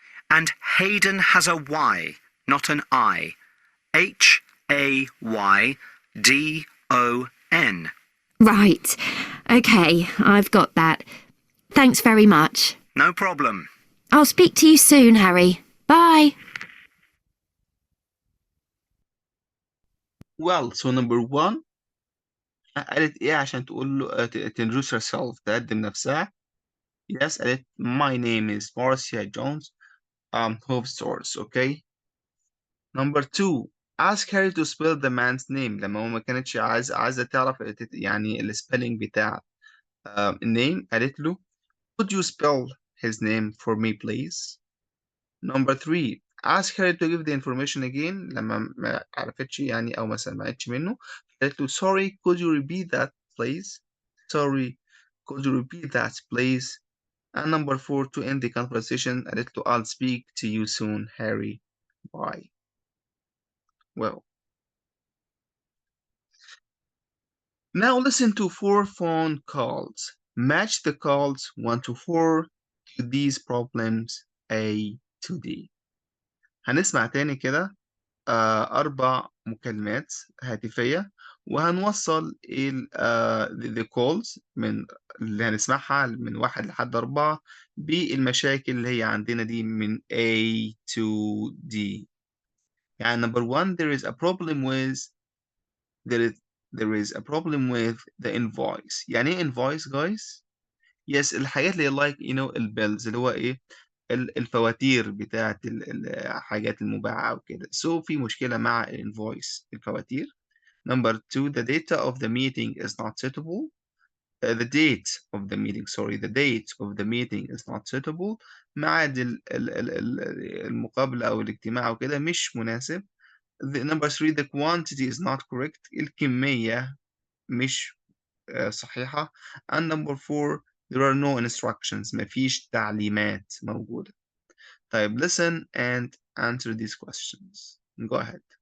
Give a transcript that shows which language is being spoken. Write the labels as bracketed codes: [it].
[en] And Hayden has a Y, not an I. Haydon. Right. OK, I've got that. Thanks very much. No problem. I'll speak to you soon, Harry. Bye. Well, so number one [ar] قالت ايه عشان تقول له [en] introduce herself [ar] تقدم نفسها. [en] Yes, قالت my name is Marcia Jones, Hope Stores, okay. Number two, ask Harry to spell the man's name. [ar] لما هو ما كانتش عايزة تعرف يعني السبelling بتاع النيم، قالت له [en] could you spell his name for me please. Number three, ask Harry to give the information again. [ar] لما ما عرفتش يعني أو ما سمعتش منه، قالت له [en] sorry could you repeat that please. Sorry could you repeat that please. And number four, to end the conversation, [ar] قالت له [en] I'll speak to you soon Harry. Bye. Well, now listen to 4 phone calls. Match the calls 1 to 4 to these problems A to D. [ar] هنسمع تاني كده 4 مكالمات هاتفية، وهنوصل the calls من اللي هنسمعها من 1 لحد 4 بالمشاكل اللي هي عندنا دي من A to D. [en] يعني number 1, there is a problem with the invoice. [ar] يعني ايه invoice guys؟ Yes, الحاجات اللي like البيلز اللي هو ايه الفواتير بتاعت الحاجات المباعة وكده. So في مشكلة مع الانفويس الفواتير. [en] Number 2, the data of the meeting is not suitable. The date of the meeting is not suitable. [ar] ميعاد المقابلة أو الاجتماع وكده مش مناسب. [en] Number 3, the quantity is not correct. [ar] الكمية مش صحيحة. [en] And number 4, there are no instructions. [ar] مفيش تعليمات موجودة. طيب, [en] listen and answer these questions. Go ahead.